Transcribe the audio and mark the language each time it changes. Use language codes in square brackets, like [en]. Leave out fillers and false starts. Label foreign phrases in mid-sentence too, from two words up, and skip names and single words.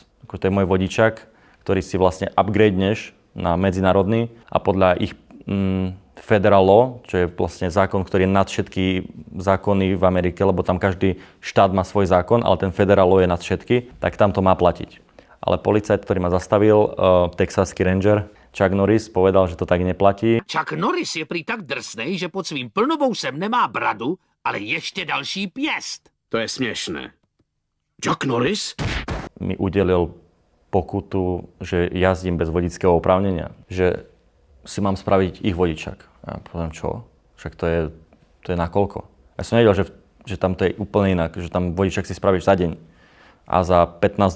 [sk] To je môj vodičak, ktorý si vlastne upgradeneš na medzinárodný a podľa ich [en] federal law, [sk] čo je vlastne zákon, ktorý je nad všetky zákony v Amerike, lebo tam každý štát má svoj zákon, ale ten [en] federal law [sk] je nad všetky, tak tam to má platiť. Ale policajt, ktorý ma zastavil, texaský ranger, Chuck Norris, povedal, že to tak neplatí. [cs] Chuck Norris je prý tak drsnej, že pod svým plnovousem nemá bradu, ale ještě další pěst. To je směšné. Chuck Norris? [sk] Mi udelil pokutu, že jazdím bez vodického oprávnenia. Že si mám spraviť ich vodičak. Ja poviem, čo? Však to je na koľko? Ja som nevedel, že tam to je úplne inak, že tam vodičak si spravíš za deň a za $15.